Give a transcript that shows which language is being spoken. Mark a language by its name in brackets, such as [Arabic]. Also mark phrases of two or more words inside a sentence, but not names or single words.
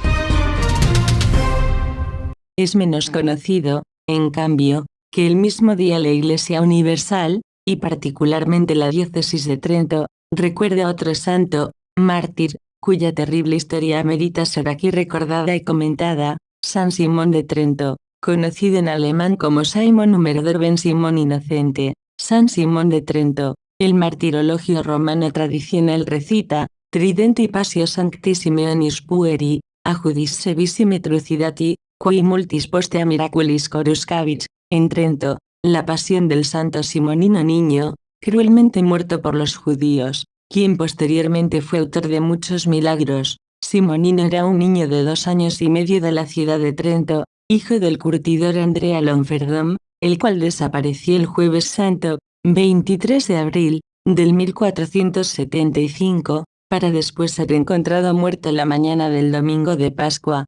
[Spanish] Es menos conocido, en cambio, que el mismo día la Iglesia Universal, y particularmente la Diócesis de Trento, recuerda a otro santo, mártir, cuya terrible historia amerita ser aquí recordada y comentada: San Simón de Trento, conocido en alemán como Simon Humerdor ben Simón Inocente. San Simón de Trento El martirologio romano tradicional recita, [Latin] Tridenti passio sancti Simeonis pueri, a judis sevissime trucidati, qui multis postea miraculis coruscavit, [Spanish] en Trento, la pasión del santo Simonino niño, cruelmente muerto por los judíos, quien posteriormente fue autor de muchos milagros. Simonino era un niño de 2 años y medio de la ciudad de Trento, hijo del curtidor Andrea Lonferdom, el cual desapareció el Jueves Santo, 23 de abril, del 1475, para después ser encontrado muerto la mañana del domingo de Pascua.